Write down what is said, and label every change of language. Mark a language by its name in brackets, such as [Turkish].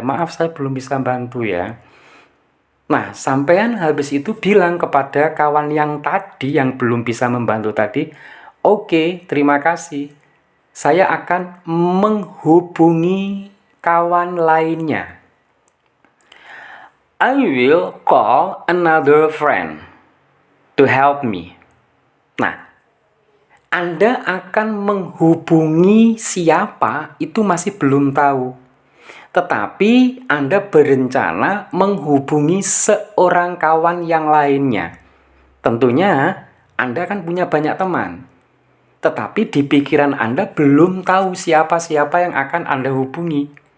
[Indonesian] Maaf, saya belum bisa bantu ya. Nah, sampean habis itu bilang kepada kawan yang tadi yang belum bisa membantu tadi, oke, terima kasih. Saya akan menghubungi kawan lainnya. [English] I will call another friend to help me. [Indonesian] Nah, Anda akan menghubungi siapa itu masih belum tahu. Tetapi Anda berencana menghubungi seorang kawan yang lainnya. Tentunya Anda kan punya banyak teman. Tetapi di pikiran Anda belum tahu siapa-siapa yang akan Anda hubungi.